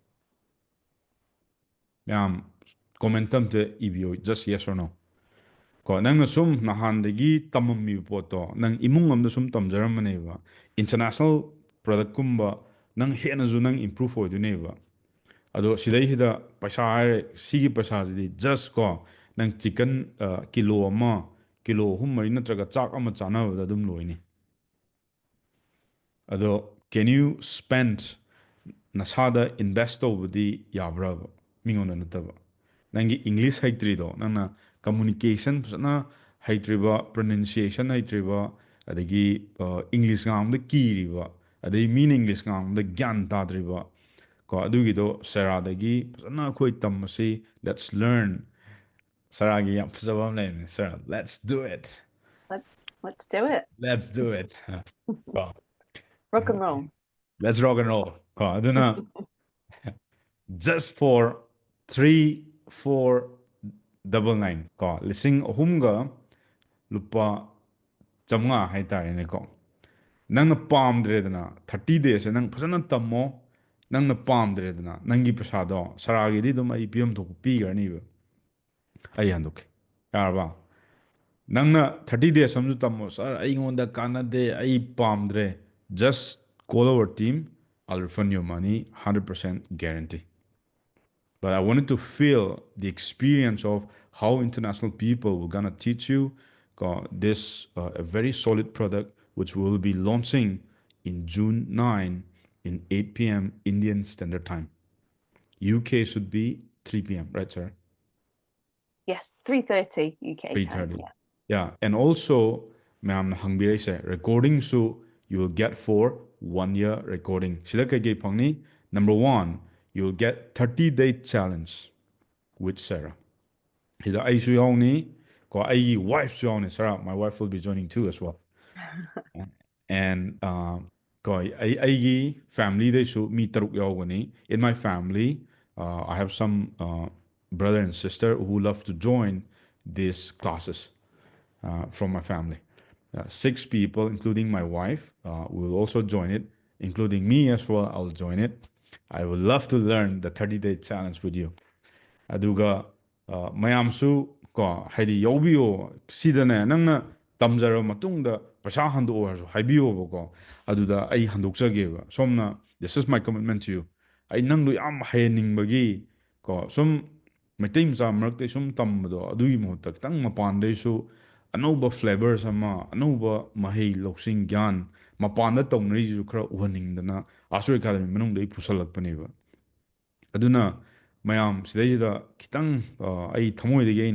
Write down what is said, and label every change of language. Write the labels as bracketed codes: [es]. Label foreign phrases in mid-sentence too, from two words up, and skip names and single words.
[mni] ꯃꯌꯥꯝ ꯀꯣꯃꯦꯟꯇ ꯑꯝꯇ ꯏꯕꯤꯌꯣ [en] just yes or no [mni] ꯀꯣ ꯅꯪꯅ ꯁꯨꯝ ꯅꯍꯥꯟꯗꯒꯤ ꯇꯝꯃꯝꯃꯤꯕ ꯄꯣꯠꯇꯣ ꯅꯪ ꯏꯃꯨꯡ ꯑꯃꯗ ꯁꯨꯝ ꯇꯝꯖꯔꯝꯕꯅꯦꯕ international ꯄ꯭ꯔꯗꯛꯀꯨꯝꯕ ꯅꯪ ꯍꯦꯟꯅꯁꯨ ꯅꯪ ꯏꯝꯄ꯭ꯔꯨꯚ ꯑꯣꯏꯗꯣꯏꯅꯦꯕ ꯑꯗꯣ ꯁꯤꯗꯩꯁꯤꯗ ꯄꯩꯁꯥ ꯍꯥꯏꯔꯦ ꯁꯤꯒꯤ ꯄꯩꯁꯥꯁꯤꯗꯤ ꯖꯁ ꯀꯣ ꯅꯪ ꯆꯤꯀꯟ ꯀꯤꯂꯣ ꯑꯃ ꯀꯤꯂꯣ ꯑꯍꯨꯝ ꯃꯔꯤ ꯅꯠꯇ꯭ꯔꯒ ꯆꯥꯛ ꯑꯃ ꯆꯥꯅꯕꯗ ꯑꯗꯨꯝ ꯂꯣꯏꯅꯤ ꯑꯗꯣ [en] can you spend [mni] ꯅꯁꯥꯗ ꯏꯟꯚꯦꯁ ꯇꯧꯕꯗꯤ ꯌꯥꯕ꯭ꯔꯕ ꯃꯤꯉꯣꯟꯗ ꯅꯠꯇꯕ ꯅꯪꯒꯤ ꯏꯪꯂꯤꯁ ꯍꯩꯇ꯭ꯔꯤꯗꯣ ꯅꯪꯅ ꯀꯝꯃꯨꯅꯤꯀꯦꯁꯟ ꯐꯖꯅ ꯍꯩꯇ꯭ꯔꯤꯕ ꯄ꯭ꯔꯣꯅꯟꯁꯤꯌꯦꯁꯟ ꯍꯩꯇ꯭ꯔꯤꯕ ꯑꯗꯒꯤ ꯏꯪꯂꯤꯁ ꯉꯥꯡꯕꯗ ꯀꯤꯔꯤꯕ ꯑꯗꯩ ꯃꯤꯅ ꯏꯪꯂꯤꯁ ꯉꯥꯡꯕꯗ ꯒ꯭ꯌꯥꯟ ꯇꯥꯗ꯭ꯔꯤꯕ ꯀꯣ ꯑꯗꯨꯒꯤꯗꯣ ꯁꯦꯔꯥꯗꯒꯤ ꯐꯖꯅ ꯑꯩꯈꯣꯏ ꯇꯝꯕꯁꯤ [en] let's learn [mni] ꯁꯔꯥꯒꯤ ꯌꯥꯝ ꯐꯖꯕ ꯑꯃ ꯂꯩꯕꯅꯦ ꯁꯔ [en] let's do it Let's do it. let's do it ꯀꯣ Rock and roll. let's rock and roll [mni] ꯀꯣ ꯑꯗꯨꯅ [en] just for 3499 [mni] ꯀꯣ ꯂꯤꯁꯤꯡ ꯑꯍꯨꯝꯒ ꯂꯨꯄꯥ ꯆꯥꯝꯃꯉꯥ ꯍꯥꯏꯇꯥꯔꯦꯅꯦꯀꯣ ꯅꯪꯅ ꯄꯥꯝꯗ꯭ꯔꯦꯗꯅ [en] 30 days [mni] ꯅꯪ ꯐꯖꯅ ꯇꯝꯃꯣ ꯅꯪꯅ ꯄꯥꯝꯗ꯭ꯔꯦꯗꯅ ꯅꯪꯒꯤ ꯄꯩꯁꯥꯗꯣ ꯁꯔꯥꯒꯤꯗꯤ ꯑꯗꯨꯝ ꯑꯩ ꯄꯤꯐꯝ ꯊꯣꯛꯄ ꯄꯤꯈ꯭ꯔꯅꯤꯕ ꯑꯩ ꯍꯟꯗꯣꯛꯀꯦ ꯌꯥꯔꯕ ꯅꯪꯅ 30 [en] days [mni] ꯑꯃꯁꯨ ꯇꯝꯃꯣ ꯁꯥꯔ ꯑꯩꯉꯣꯟꯗ ꯀꯥꯟꯅꯗꯦ ꯑꯩ ꯄꯥꯝꯗ꯭ꯔꯦ [en] just call our team I'll refund your money 100% guarantee but I wanted to feel the experience of how international people were gonna teach you this a very solid product which we will be launching in June 9 in 8 p.m. Indian Standard Time. UK should be 3 p.m. right, sir? Yes, 3:30 UK time. 3:30. Yeah. Yeah, and also, ma'am, hangbirese recording so you will get for 1 year recording. [mni] Sida kay pangni. [en] Number one, you'll get 30-day challenge with Sarah. [mni] Hida ay su yauni ko ay wife su yauni Sarah. [en] My wife will be joining too as well. [mni] And ko ay family they su mi taruk yawani. [en] In my family, I have some brother and sister who love to join these classes from my family. 6 people, including my wife, will also join it, including me as well. I'll join it. I would love to learn the 30-day challenge with you. [mni] ꯑꯗꯨꯒ ꯃꯌꯥꯝꯁꯨ ꯀꯣ ꯍꯥꯏꯗꯤ ꯌꯥꯎꯕꯤꯌꯣ ꯁꯤꯗꯅꯦ ꯅꯪꯅ ꯇꯝꯖꯔꯕ ꯃꯇꯨꯡꯗ ꯄꯩꯁꯥ ꯍꯟꯗꯣꯛꯑꯣ ꯍꯥꯏꯔꯁꯨ ꯍꯥꯏꯕꯤꯌꯣꯕꯀꯣ ꯑꯗꯨꯗ ꯑꯩ ꯍꯟꯗꯣꯛꯆꯒꯦꯕ ꯁꯣꯝꯅ [en] this is my commitment to you [mni] ꯑꯩ ꯅꯪꯗꯣ ꯌꯥꯝ ꯍꯩꯍꯟꯅꯤꯡꯕꯒꯤ ꯀꯣ ꯁꯨꯝ ꯃꯩꯇꯩ ꯃꯆꯥ ꯃꯔꯛꯇ ꯁꯨꯝ ꯇꯝꯕꯗꯣ ꯑꯗꯨꯒꯤ ꯃꯍꯨꯠꯇ ꯈꯤꯇꯪ ꯃꯄꯥꯟꯗꯩꯁꯨ ꯑꯅꯧꯕ ꯐ꯭ꯂꯦꯕꯔꯁ ꯑꯃ ꯑꯅꯧꯕ ꯃꯍꯩ ꯂꯧꯁꯤꯡ ꯒ꯭ꯌꯥꯟ ꯃꯄꯥꯟꯗ ꯇꯧꯅꯔꯤꯁꯤꯁꯨ ꯈꯔ ꯎꯍꯟꯅꯤꯡꯗꯅ ꯑꯥꯁꯨ ꯑꯦꯀꯥꯗꯃꯤ ꯃꯅꯨꯡꯗ ꯑꯩ ꯄꯨꯁꯜꯂꯛꯄꯅꯦꯕ ꯑꯗꯨꯅ ꯃꯌꯥꯝ ꯁꯤꯗꯩꯁꯤꯗ ꯈꯤꯇꯪ ꯑꯩ ꯊꯃꯣꯏꯗꯒꯤ ꯑꯩꯅ